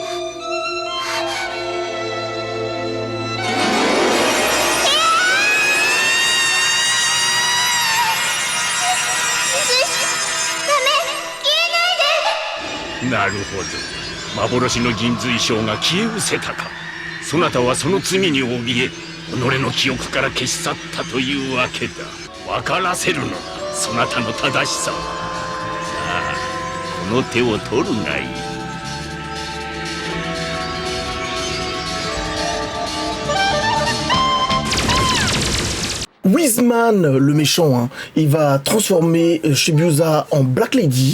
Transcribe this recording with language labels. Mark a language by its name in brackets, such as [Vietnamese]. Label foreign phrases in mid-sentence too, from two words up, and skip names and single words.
[Japanese] なるほど幻の銀髄章が消え失せたか。そなたはその罪に怯え己の記憶から消し去ったというわけだ。分からせるのだそなたの正しさを。さあこの手を取るがいい。 [French] Wiseman, le méchant, il va transformer Chibiusa en Black Lady.